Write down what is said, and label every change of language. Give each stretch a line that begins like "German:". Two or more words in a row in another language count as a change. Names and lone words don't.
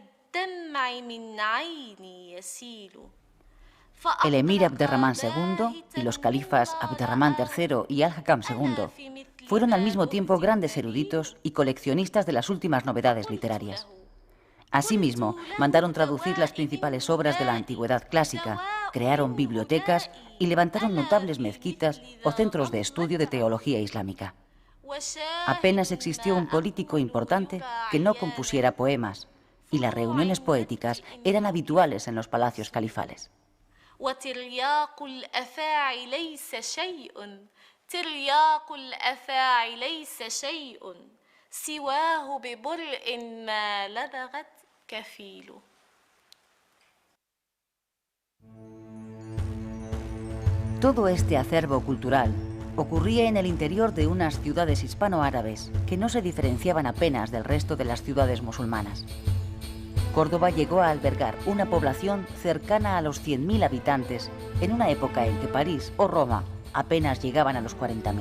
Arabic: الدمع من عيني يسيل.
Spanish: El emir Abderramán II y los califas Abderramán III y Al-Hakam II fueron al mismo tiempo grandes eruditos y coleccionistas de las últimas novedades literarias. Asimismo, mandaron traducir las principales obras de la antigüedad clásica, crearon bibliotecas y levantaron notables mezquitas o centros de estudio de teología islámica. Apenas existió un político importante que no compusiera poemas, y las reuniones poéticas eran habituales en los palacios califales.
Arabic: وترياق الأفاعي ليس شيء ترياق الأفاعي ليس شيء سواه ببرء ما لدغت كفيل.
Spanish: Todo este acervo cultural ocurría en el interior de unas ciudades hispano-árabes que no se diferenciaban apenas del resto de las ciudades musulmanas. Córdoba llegó a albergar una población cercana a los 100.000 habitantes en una época en que París o Roma apenas llegaban a los 40.000.